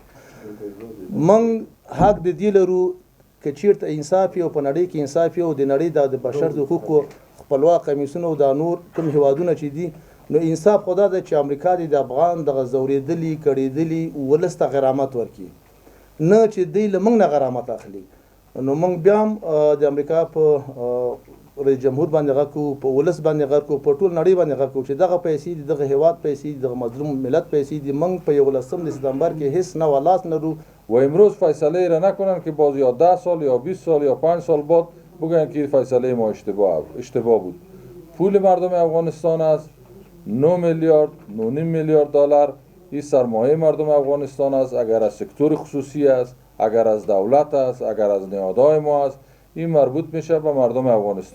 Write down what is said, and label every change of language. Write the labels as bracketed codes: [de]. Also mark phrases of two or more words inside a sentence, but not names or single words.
[ps] موږ حق د دې لرو که چیرته انصاف وي او په نړۍ کې انصاف وي او د نړۍ د بشر د حقوقو خپلواک کمیسیون او د نور کوم هیوادونه چې دي نو انصاف خدا ده چې امریکا د افغان دغه ځورېدلي کړېدلي ولس ته غرامت ورکړي نه چې دوی له موږ نه غرامت اخلي. نو موږ بیا هم د امریکا په رئیس جمهور باندې غږ کوو، په ولس باندې غږ کوو، په ټول نړۍ باندې غږ کوو چې دغه پیسې دي، دغه هیواد پیسې دي، دغه مظلوم ملت پیسې دي. موږ په 11 سپتامبر کې هیڅ نه ولاس نرو [fa] و امروز فیصله را نکنن که باز یا 10 سال یا 20 سال یا 5 سال بعد بگن که فیصله ما اشتباه بود. پول مردم افغانستان است 9 میلیارد 9.5 میلیارد دلار. این سرمایه مردم افغانستان است. اگر از سکتور خصوصی است، اگر از دولت است، اگر از نهادهای ما است، این مربوط میشه به مردم افغانستان.